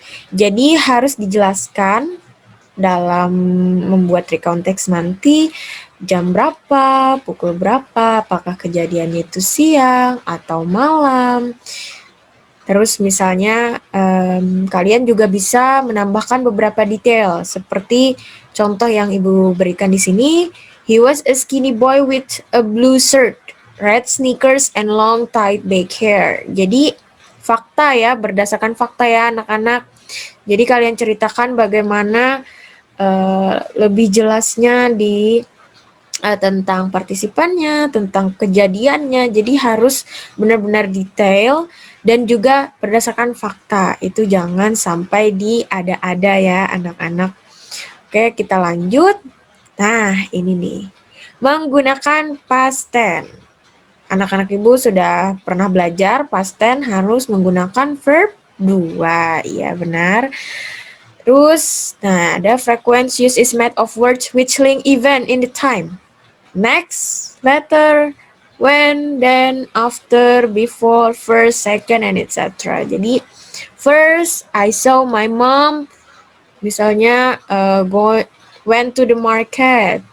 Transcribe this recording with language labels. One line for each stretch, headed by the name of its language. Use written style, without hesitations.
Indonesian: Jadi harus dijelaskan dalam membuat recount text nanti jam berapa, pukul berapa, apakah kejadiannya itu siang atau malam. Terus misalnya kalian juga bisa menambahkan beberapa detail seperti contoh yang Ibu berikan di sini.
English: He was a skinny boy with a blue shirt, red sneakers, and long tight back hair.
Indonesian: Jadi fakta ya, berdasarkan fakta ya anak-anak. Jadi kalian ceritakan bagaimana lebih jelasnya di tentang partisipannya, tentang kejadiannya. Jadi harus benar-benar detail dan juga berdasarkan fakta. Itu jangan sampai diada-ada ya anak-anak. Oke, kita lanjut. Nah, ini nih. Menggunakan past tense. Anak-anak ibu sudah pernah belajar past tense harus menggunakan verb 2. Iya, benar. Terus, nah ada
English: frequent use is made of words which link event in the time. Next, later, when, then, after, before, first, second, and etc.
Indonesian: Jadi,
English: first, I saw my mom,
Indonesian: misalnya,
English: went to the market.